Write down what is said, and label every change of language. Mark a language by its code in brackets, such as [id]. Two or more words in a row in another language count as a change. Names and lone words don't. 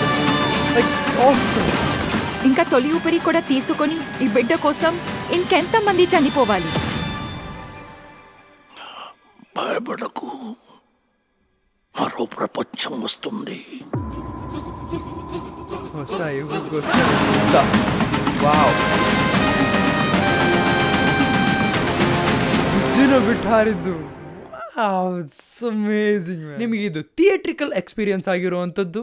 [en] like awesome. [te] ఇంకా తొలి ఊపిరి కూడా తీసుకొని ఈ బిడ్డ కోసం ఇంకెంత మంది చనిపోవాలి? భయపడకు, మరో ప్రపంచం వస్తుంది. [kn] ಹೊಸ ಯುಗಕ್ಕೋಸ್ಕರ ಯುದ್ಧ. ವಾವ್, ಉಜ್ಜಿನ ಬಿಟ್ಟು ಹಾರಿದ್ದು. [en] it's amazing. [kn] ನಿಮಗೆ ಇದು [en] theatrical experience [kn] ಆಗಿರುವಂಥದ್ದು.